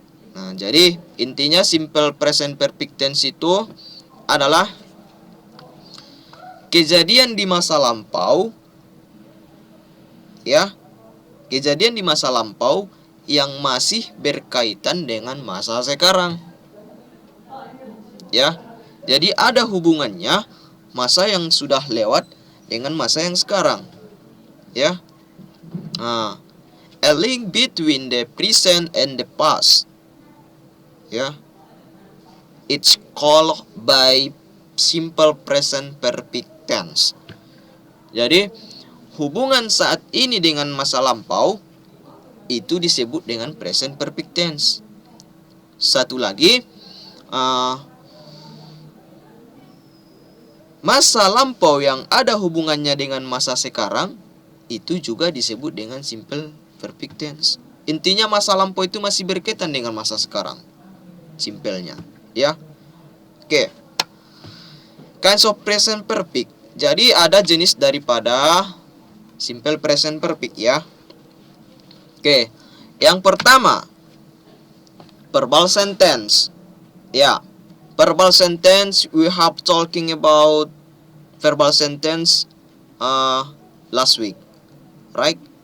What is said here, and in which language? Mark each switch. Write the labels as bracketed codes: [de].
[id] Nah, jadi intinya simple present perfect tense itu adalah kejadian di masa lampau ya. Kejadian di masa lampau yang masih berkaitan dengan masa sekarang. Ya. Jadi ada hubungannya masa yang sudah lewat dengan masa yang sekarang. Ya. [en] A link between the present and the past. Ya. It's called by simple present perfect tense. [id] Jadi hubungan saat ini dengan masa lampau itu disebut dengan present perfect tense. Satu lagi, masa lampau yang ada hubungannya dengan masa sekarang itu juga disebut dengan simple perfect tense. Intinya masa lampau itu masih berkaitan dengan masa sekarang. Simpelnya, ya. Oke. [en] Kinds of present perfect. [id] Jadi ada jenis daripada simple present perfect, ya. Oke. Yang pertama, verbal sentence. Ya. [en] Verbal sentence, we have talking about verbal sentence last week, right?